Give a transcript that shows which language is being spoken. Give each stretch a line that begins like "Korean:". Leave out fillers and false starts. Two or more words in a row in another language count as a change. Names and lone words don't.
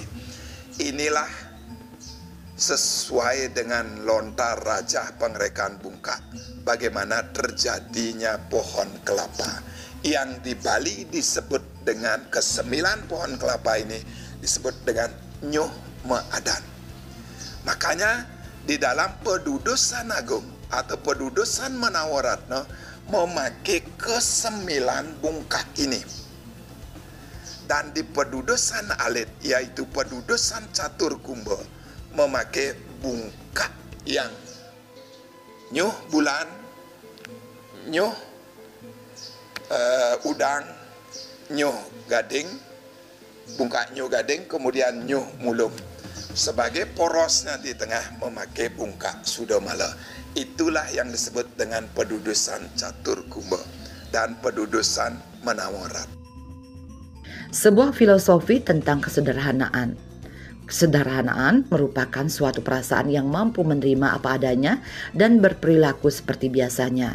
Indonesian: Inilah sesuai dengan lontar Raja Pangrekan Bungkak, bagaimana terjadinya pohon kelapa yang di Bali disebut dengan ke-9 pohon kelapa ini disebut dengan Nyuh Meadan. Makanya di dalam Pedudusan Agung atau Pedudusan Manawaratna memakai ke-9 bungkak ini. Dan di Pedudusan Alit yaitu Pedudusan Catur Kumba memakai bungkak yang Nyuh Bulan, Nyuh Udang, Nyuh Gading, bungkak Nyuh Gading, kemudian Nyuh Mulung. Sebagai porosnya di tengah memakai bungkak Sudamala. Itulah yang disebut dengan Pedudusan Catur Kumba dan Pedudusan Manawarat. Sebuah filosofi tentang kesederhanaan. Kesederhanaan merupakan suatu perasaan yang mampu menerima apa adanya dan berperilaku seperti biasanya.